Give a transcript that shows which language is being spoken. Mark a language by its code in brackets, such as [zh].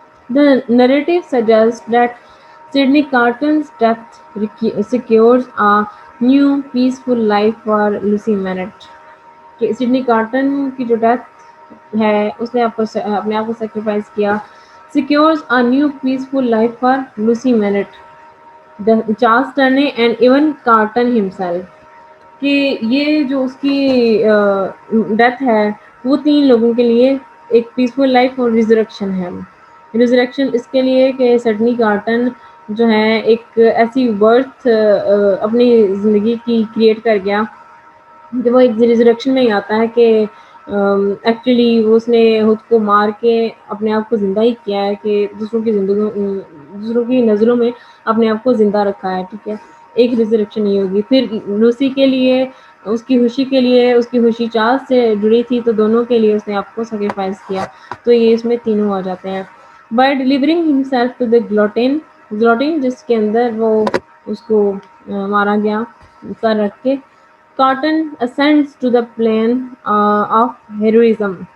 [en] The narrative suggests that Sidney Carton's death secures a new peaceful life for Lucy Manet. [ur] کہ Sydney carton کی جو death ہے، اس نے اپنے آپ کو سیکریفائز کیا. [en] Secures a new peaceful life for Lucy Manet, Charles Turney and even Carton himself. [ur] کہ یہ جو اس کی ڈیتھ ہے وہ 3 لوگوں کے لیے ایک پیسفل لائف اور ریزریکشن ہے. ریزریکشن اس کے لیے کہ سڈنی کارٹن جو ہے ایک ایسی برتھ اپنی زندگی کی کریٹ کر گیا کہ وہ ایک ریزریکشن میں ہی آتا ہے کہ ایکچولی اس نے خود کو مار کے اپنے آپ کو زندہ ہی کیا ہے، کہ دوسروں کی زندگیوں دوسروں کی نظروں میں اپنے آپ کو زندہ رکھا ہے، ٹھیک ہے. ایک ریزریکشن یہ ہوگی. پھر لوسی کے لیے، اس کی خوشی کے لیے، اس کی خوشی چاند سے جڑی تھی تو دونوں کے لیے اس نے آپ کو سیکریفائس کیا. تو یہ اس میں تینوں آ جاتے ہیں. [en] by delivering himself to the guillotine [ur] جس کے اندر وہ اس کو مارا گیا سر رکھ کے. [en] Carton ascends to the plane of heroism.